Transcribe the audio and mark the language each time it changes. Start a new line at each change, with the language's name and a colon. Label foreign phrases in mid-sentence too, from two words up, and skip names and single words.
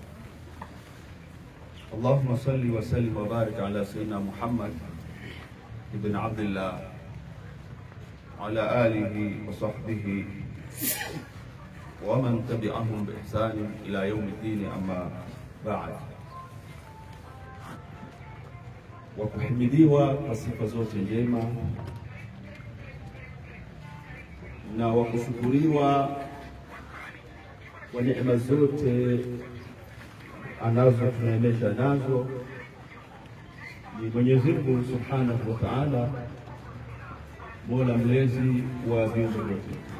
Arabic: اللهم صل وسلم وبارك على سيدنا محمد ابن عبد الله على آله وصحبه ومن تبعهم بإحسان إلى يوم الدين. أما بعد,
Swahili: wakuhimidiwa kwa sifa zote njema na wakushukuriwa kwa neema zote anazotuneemesha nazo ni Mwenyezi Mungu
Arabic: سبحانه وتعالى,
Swahili: Mola mlezi wa viumbe vyote.